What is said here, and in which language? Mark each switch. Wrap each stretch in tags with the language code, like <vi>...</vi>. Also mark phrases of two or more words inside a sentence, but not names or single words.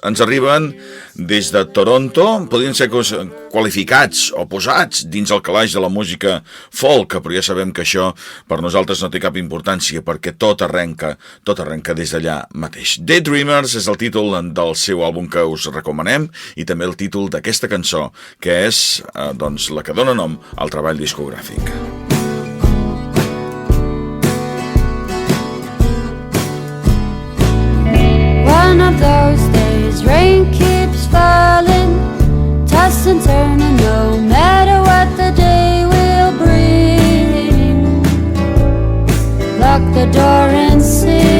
<ca>Ens arriben des de Toronto, podrien ser qualificats o posats dins el calaix de la música folk, però ja sabem que això per nosaltres no té cap importància, perquè tot arrenca des d'allà mateix. Daydreamers és el títol del seu àlbum que us recomanem, i també el títol d'aquesta cançó, que és la que dona nom al treball discogràfic.</ca> <en>One of those days rain keeps falling, toss and turn, and no matter what the day will bring, lock the door and sing,</en>